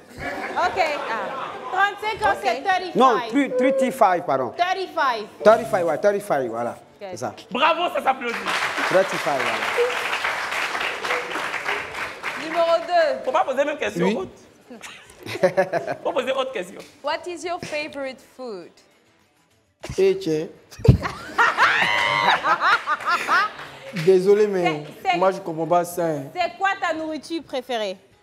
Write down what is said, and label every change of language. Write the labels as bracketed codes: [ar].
[fr] Ok. 35 ans, c'est 35. Non, 35, pardon. 35. 35, ouais, 35, voilà. C'est ça. Bravo, ça s'applaudit. 35, voilà. Numéro 2. Faut pas poser même question Oui. haute. Faut poser autre question. [en] What is your favorite food? [fr] Et tiens. Désolé, mais moi, je comprends pas ça. Hein. C'est quoi ta nourriture préférée?